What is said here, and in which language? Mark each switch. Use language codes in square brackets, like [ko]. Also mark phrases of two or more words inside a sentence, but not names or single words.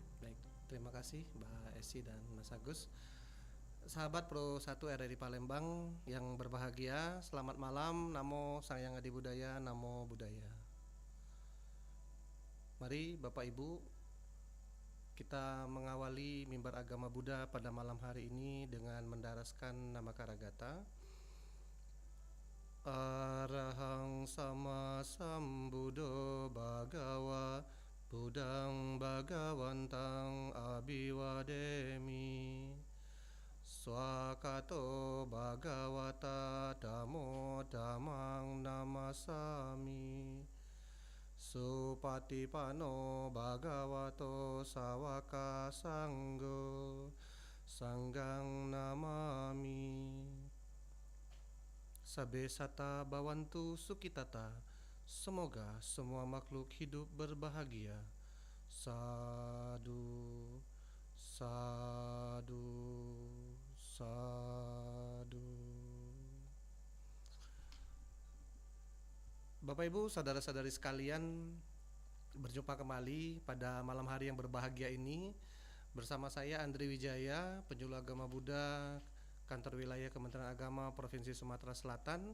[id] Baik, terima kasih Mbak Esi dan Mas Agus. Sahabat Pro 1 RRI Palembang yang berbahagia, selamat malam. [pi] Namo Sang Hyang Adi Budaya, Namo Buddhaya. [id] Mari Bapak Ibu, kita mengawali Mimbar Agama Buddha pada malam hari ini dengan mendaraskan nama Karagata. [pi] Arahang sama sambuddho bhagawa Buddhang bhagawantang abhiwademi. Swakato bhagavata dhammo dhammang namasami. Supatipano bhagavato sawaka sanggo sanggang namami. Sabe sata bawantu sukitata. [id] Semoga semua makhluk hidup berbahagia. [pi] Sadu, sadu, sadu. [id] Bapak Ibu, saudara-saudari sekalian, berjumpa kembali pada malam hari yang berbahagia ini bersama saya Andri Wijaya, penyuluh agama Buddha, Kantor Wilayah Kementerian Agama Provinsi Sumatera Selatan.